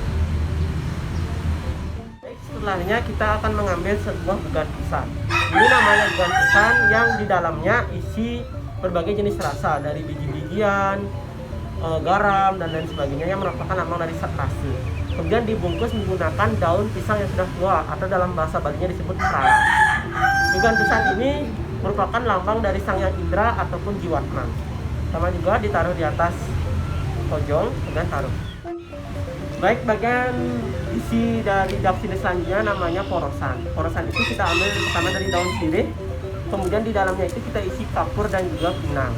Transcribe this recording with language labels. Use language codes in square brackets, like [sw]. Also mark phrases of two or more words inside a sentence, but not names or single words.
[id] Baik, setelahnya kita akan mengambil sebuah bugan pisan. Ini namanya bugan pisan yang di dalamnya isi berbagai jenis rasa dari biji-bijian, garam dan lain sebagainya yang merupakan lambang dari rasa. Kemudian dibungkus menggunakan daun pisang yang sudah tua atau dalam bahasa Balinya disebut prala. Bugan pisan ini merupakan lambang dari Sang Yang Indra ataupun Jiwatma. Sama juga ditaruh di atas kojong, kemudian taruh. Baik, bagian isi dari daksina selanjutnya namanya porosan. Porosan itu kita ambil pertama dari daun sirih, kemudian di dalamnya itu kita isi kapur dan juga pinang.